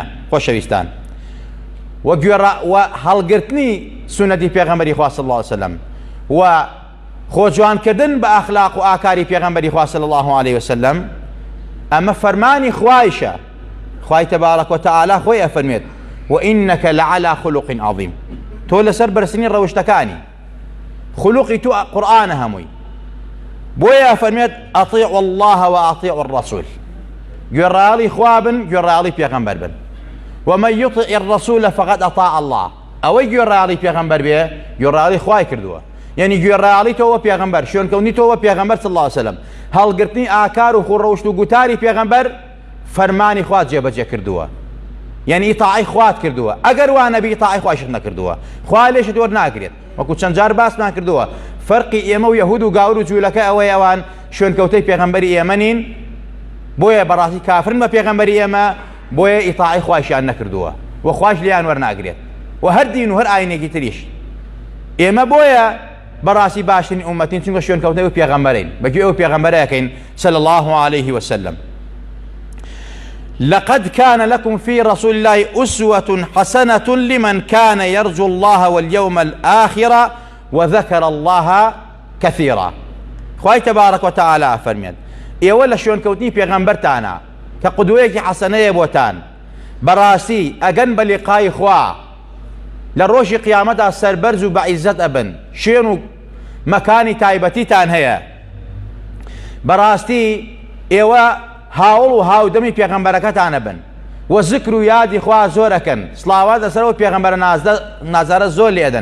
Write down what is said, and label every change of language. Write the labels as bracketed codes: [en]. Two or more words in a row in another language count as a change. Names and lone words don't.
[ckb] خۆشەویستان، و هەڵگرتنی سونەتی پێغەمبەری خوا [ar] صلی الله علیه وسلم [ckb] و خۆجوانکردن بە ئەخلاق و ئاکاری پێغەمبەری خوا [ar] صلی الله عليه وسلم [ckb] ئەمە فەرمانی خوایشە. خوای [ar] تەبارەک وتەعالا [ckb] خۆی ئەفەرمێت: [ar] وإنك لعلى خلق عظيم. [ckb] تۆ لەسەر بەرزترین ڕەوشتەکانی، خلوقی تو قورئانە هەمووی. بۆیە ئەفەرمێت: [ar] أطيعوا الله وأطيعوا الرسول. [ckb] گوێڕایەڵی خوا بن، گوێڕایەڵی پێغەمبەر بن. [ar] ومن يطع الرسول فقد أطاع الله. [ckb] ئەوەی گوێڕایەڵی پێغەمبەر بێ، گوێڕایەڵی خوای کردووە. یعنی گوێڕایەڵی تۆوە پێغەمبەر، شوێنکەوتنی تۆوە پێغەمبەر [ar] صلی الله علیه وسلم، [ckb] هەڵگرتنی ئاکار و خوڕەوشت و گوتاری پێغەمبەر فەرمانی خوا جێبەجێ کردووە، یعنی ئیتاعی خوات کردووە. ئەگەر وا نەبی ئیتاعی خوایشت نەکردووە، خوا لێشت وەرناگرێت. وەکو چەند جار باسمان کردووە فەرقی ئێمە و یەهود و گاور و جوولەکە ئەوەی ئەوان شوێنکەوتەی پێغەمبەری ئێمە نین، بۆیە بەڕاستی کافرن بە پێغەمبەری ئێمە، بۆیە ئیتاعی خوایشیان نەکردووە و خوایش لێیان وەرناگرێت. و هەر دین و هەر ئاینێکی تریش ئێمە بۆیە بەڕاستی باشترین ئومەتین، چونکە شوێنکەوتنەوەی پێغەمبەرین، بەگوێ ئەو پێغەمبەرەکەین [ar] صلی الله عليه وسلم. لقد كان لكم في رسول الله أسوة حسنة لمن كان يرجو الله واليوم الآخر وذكر الله كثيرا. [ckb] خوای [ar] تبارك وتعالى [ckb] فرميت ئێوە لە شوێنکەوتنی پێغەمبەرتانە کە قودوەیەکی حەسەنەیە بۆتان، بەڕاستی ئەگەن بە لیقای خوا لە ڕۆژی قیامەتدا سەربەرز و بەعیزەت ئەبن، شوێن و مەکانی تایبەتیتان هەیە. بەڕاستی ئێوە هاوڵ و هاودەمی پێغەمبەرەکەتانە بن و ذکر و یادی خوا زۆرەکەن، سڵاوات لەسەرەوە پێغەمبەرە نازارە زۆر لێدەن.